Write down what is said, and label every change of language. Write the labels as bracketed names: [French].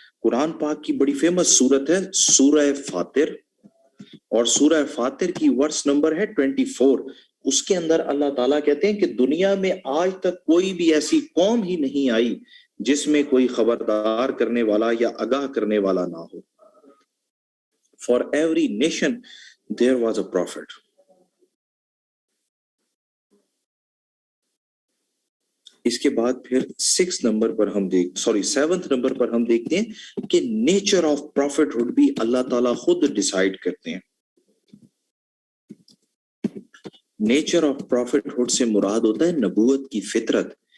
[Urdu] قرآن پاک کی بڑی فیمس سورت ہے سورہ فاطر, اور سورہ فاطر کی ورس نمبر ہے 24. اس کے اندر اللہ تعالیٰ کہتے ہیں کہ دنیا میں آج تک کوئی بھی ایسی قوم ہی نہیں آئی جس میں کوئی خبردار کرنے والا یا آگاہ کرنے والا نہ ہو. [English] For every nation there was a profit. [Urdu] اس کے بعد پھر 6 نمبر پر ہم 7 نمبر پر ہم دیکھتے ہیں کہ نیچر آف پروفٹ ہوڈ بھی اللہ تعالیٰ خود ڈیسائیڈ کرتے ہیں. نیچر آف پروفٹ ہوڈ سے مراد ہوتا ہے نبوت کی فطرت.